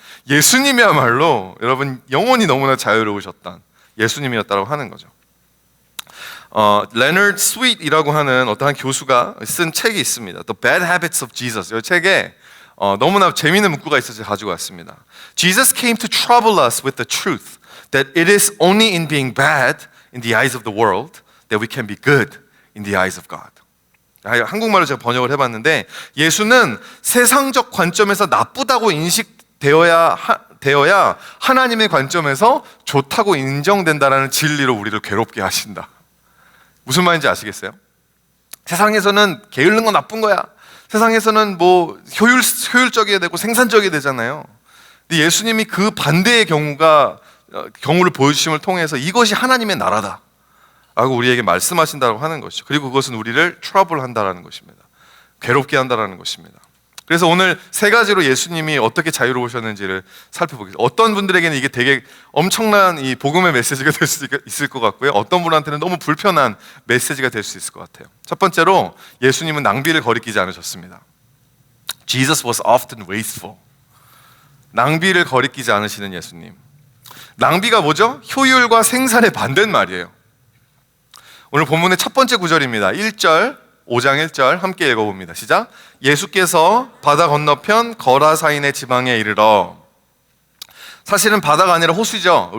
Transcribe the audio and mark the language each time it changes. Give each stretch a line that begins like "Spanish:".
Korean: 예수님이야말로 여러분 영혼이 너무나 자유로우셨던 예수님이었다고 하는 거죠. 레너드 스윗이라고 하는 어떤 교수가 쓴 책이 있습니다.
English: The Bad Habits of Jesus.
Korean: 이 책에 너무나 재미있는 문구가 있어서 가지고 왔습니다.
English: Jesus came to trouble us with the truth that it is only in being bad in the eyes of the world that we can be good in the eyes of God.
Korean: 한국말로 제가 번역을 해봤는데, 예수는 세상적 관점에서 나쁘다고 인식되어야 하나님의 관점에서 좋다고 인정된다라는 진리로 우리를 괴롭게 하신다. 무슨 말인지 아시겠어요? 세상에서는 게으른 건 나쁜 거야. 세상에서는 뭐 효율적이어야 되고 생산적이어야 되잖아요. 근데 예수님이 그 반대의 경우를 보여주심을 통해서 이것이 하나님의 나라다 라고 우리에게 말씀하신다고 하는 것이죠. 그리고 그것은 우리를 트러블 한다라는 것입니다. 괴롭게 한다라는 것입니다. 그래서 오늘 세 가지로 예수님이 어떻게 자유로우셨는지를 살펴보겠습니다. 어떤 분들에게는 이게 되게 엄청난 이 복음의 메시지가 될 수 있을 것 같고요. 어떤 분한테는 너무 불편한 메시지가 될 수 있을 것 같아요. 첫 번째로, 예수님은 낭비를 거리끼지 않으셨습니다.
English: Jesus was often wasteful.
Korean: 낭비를 거리끼지 않으시는 예수님. 낭비가 뭐죠? 효율과 생산의 반대는 말이에요. 오늘 본문의 첫 번째 구절입니다. 1절, 5장 1절 함께 읽어봅니다. 시작. 예수께서 바다 건너편 거라사인의 지방에 이르러, 사실은 바다가 아니라 호수죠.